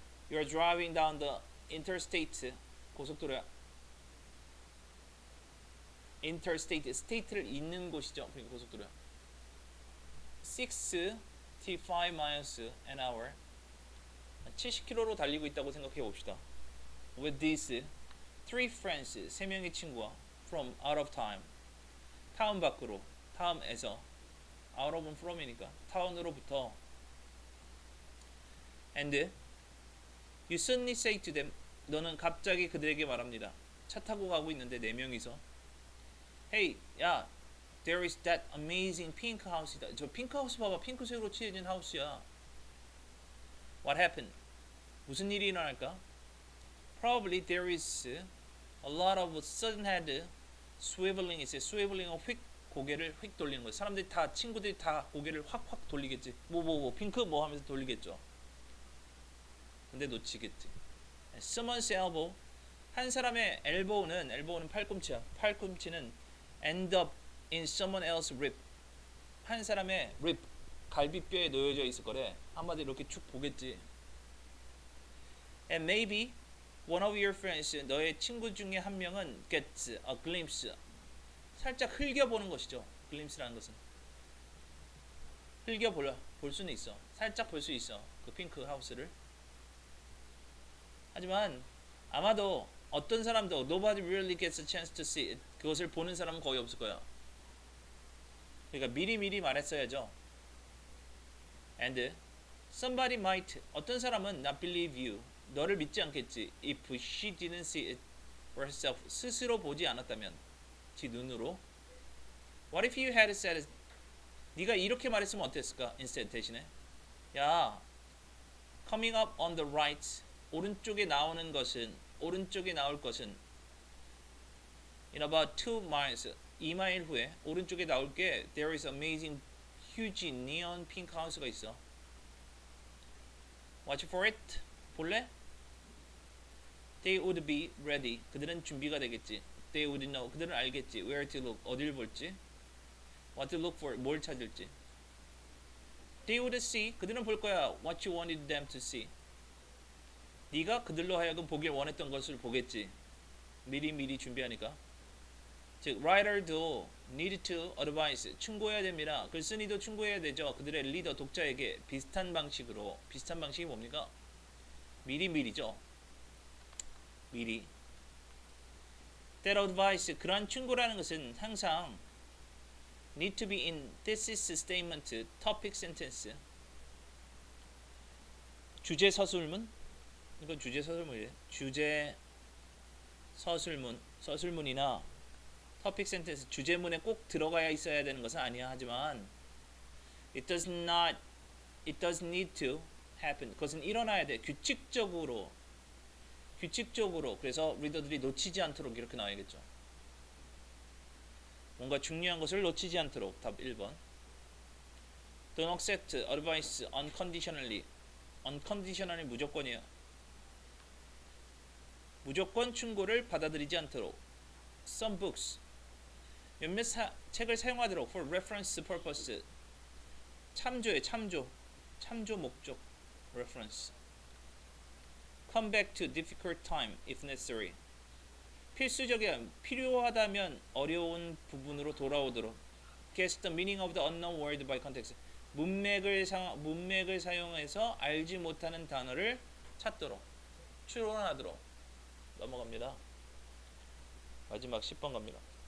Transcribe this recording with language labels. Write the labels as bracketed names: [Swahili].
[English] You're driving down the interstate, [Korean] 고속도로야. interstate, state를 잇는 곳이죠. 그러니까 고속도로야. [English] 65 miles an hour, [Korean] 70km로 달리고 있다고 생각해 봅시다. [English] With these 3 friends, [Korean] 3명의 친구와 [English] from out of time, [Korean] 타운 밖으로, 타운에서, [English] out of from이니까 [Korean] 타운으로부터. [English] And you suddenly say to them, [Korean] 너는 갑자기 그들에게 말합니다. 차 타고 가고 있는데 4명이서 [English] Hey, [Korean] 야, [English] there is that amazing pink house [Korean] 이다. 저 핑크 하우스 봐봐. 핑크색으로 칠해진 하우스야. [English] What happened? [Korean] 무슨 일이 일어날까? [English] Probably there is a lot of sudden head swiveling. [Korean] 있어요. swiveling은 휙 고개를 휙 돌리는 거예요. 사람들이 다, 친구들이 다 고개를 확 돌리겠지. 뭐 핑크 뭐 하면서 돌리겠죠. 근데 놓치겠지. [English] Someone's elbow, [Korean] 한 사람의 elbow는 팔꿈치야. 팔꿈치는 [English] end up in someone else's rib. [Korean] 한 사람의 rib, 갈비뼈에 놓여져 있을 거래. 한마디로 이렇게 쭉 보겠지. [English] And maybe one of your friends, [Korean] 너의 친구 중에 한 명은 [English] gets a glimpse, [Korean] 살짝 흘겨보는 것이죠. glimpse라는 것은 볼 수는 있어. 살짝 볼 수 있어. 그 핑크 하우스를. 하지만 아마도 어떤 사람도 [English] nobody really gets a chance to see it, [Korean] 그것을 보는 사람은 거의 없을 거야. 그러니까 미리 말했어야죠. [English] And somebody might, [Korean] 어떤 사람은 [English] not believe you, [Korean] 너를 믿지 않겠지. [English] If she didn't see it herself, [Korean] 스스로 보지 않았다면, 지 눈으로. [English] What if you had said [Korean] 네가 이렇게 말했으면 어땠을까? [English] Instead [Korean] 대신에 야 [English] coming up on the right [Korean] 오른쪽에 나오는 것은 오른쪽에 나올 것은 [English] in about 2 miles [Korean] 2마일 후에 오른쪽에 나올 게 [English] there is amazing huge neon pink house가 있어. Watch for it. [Korean] 볼래? [English] They would be ready. [Korean] 그들은 준비가 되겠지. [English] They would know. [Korean] 그들은 알겠지. [English] Where to look. [Korean] 어딜 볼지. [English] What to look for. [Korean] 뭘 찾을지. [English] They would see. [Korean] 그들은 볼 거야. [English] What you wanted them to see. [Korean] 네가 그들로 하여금 보길 원했던 것을 보겠지. 미리 준비하니까. 즉, writer도 [English] need to advise. [Korean] 충고해야 됩니다. 글쓴이도 충고해야 되죠. 그들의 리더, 독자에게 비슷한 방식으로. 비슷한 방식이 뭡니까? 미리죠. 미리. [English] That advice, [Korean] 그러한 충고라는 것은 항상 [English] need to be in thesis statement, topic sentence. [Korean] 주제 서술문? 이건 주제 서술문이래. 주제 서술문이나 topic sentence, 주제문에 꼭 들어가야 있어야 되는 것은 아니야. 하지만 [English] it does need to happen. [Korean] 그것은 일어나야 돼. 규칙적으로. 그래서 리더들이 놓치지 않도록 이렇게 나와야겠죠. 뭔가 중요한 것을 놓치지 않도록. 답 1번. [English] Don't accept advice unconditionally. [Korean] unconditionally 무조건이에요. 무조건 충고를 받아들이지 않도록. [English] Some books. [Korean] 몇몇 책을 사용하도록 [English] for reference purpose. [Korean] 참조 목적. reference. [English] Come back to difficult time if necessary. [Korean] 필요하다면 어려운 부분으로 돌아오도록. [English] Guess the meaning of the unknown word by context. [Korean] 문맥을 사용해서 알지 못하는 단어를 찾도록. 추론하도록. 넘어갑니다. 마지막 10번 갑니다.